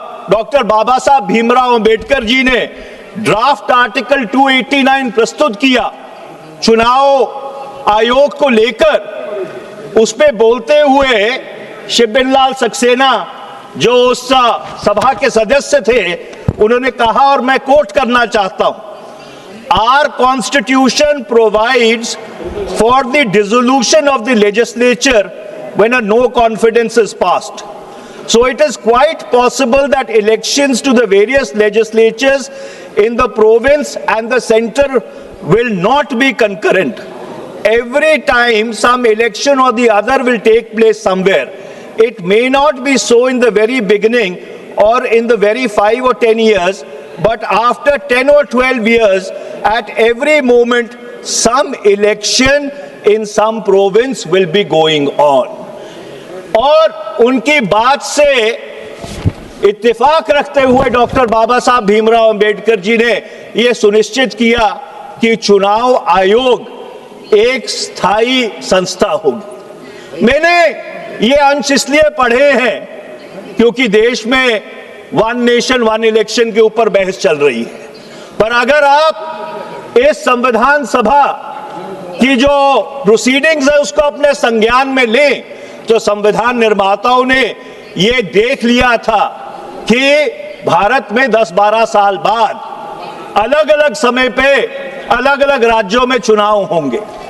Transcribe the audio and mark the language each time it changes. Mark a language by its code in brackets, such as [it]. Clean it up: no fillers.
[hi] Doctor बाबा साहब भीमराव अंबेडकर जी ने draft article 289 प्रस्तुत किया चुनाव आयोग को लेकर, उस पे बोलते हुए शिवबिन लाल सक्सेना जो उस सभा के सदस्य थे, उन्होंने कहा, और मैं कोट करना चाहता हूं, [en] Our constitution provides for the dissolution of the legislature when a no confidence is passed. So it is quite possible that elections to the various legislatures in the province and the center will not be concurrent. Every time some election or the other will take place somewhere. It may not be so in the very beginning or in the very 5 or 10 years, but after 10 or 12 years, at every moment, some election in some province will be going on. [hi] और उनकी बात से इत्तेफाक रखते हुए doctor बाबा साहब भीमराव अंबेडकर जी ने यह सुनिश्चित किया कि चुनाव आयोग एक स्थायी संस्था होगी। मैंने ये अंश इसलिए पढ़े हैं क्योंकि देश में वन नेशन वन इलेक्शन के ऊपर बहस चल रही है, पर अगर आप इस संविधान सभा की जो प्रोसीडिंग्स है उसको अपने संज्ञान में लें, तो संविधान निर्माताओं ने ये देख लिया था कि भारत में 10-12 साल बाद अलग अलग समय पे अलग अलग राज्यों में चुनाव होंगे।